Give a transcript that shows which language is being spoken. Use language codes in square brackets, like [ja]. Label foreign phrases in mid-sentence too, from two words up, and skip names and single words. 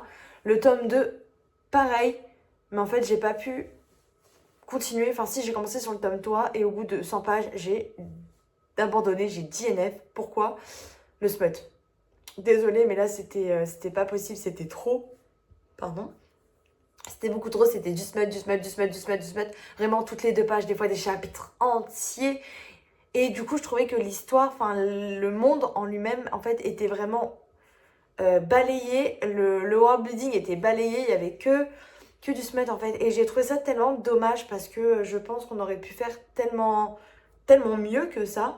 [fr] Le tome 2, pareil, mais en fait, j'ai pas pu continuer. Enfin, si, j'ai commencé sur le tome 3 et au bout de 100 pages, j'ai abandonné, j'ai DNF. Pourquoi? Le smut. Désolée, mais là, c'était pas possible, c'était trop. Pardon. C'était beaucoup trop, c'était du smut, du smut, du smut, du smut, du smut. Vraiment, toutes les 2 pages, des fois des chapitres entiers. Et du coup, je trouvais que l'histoire, enfin, le monde en lui-même, en fait, était vraiment balayé. Le [en] world building [fr] était balayé, il y avait que du smut, en fait. Et j'ai trouvé ça tellement dommage parce que je pense qu'on aurait pu faire tellement mieux que ça.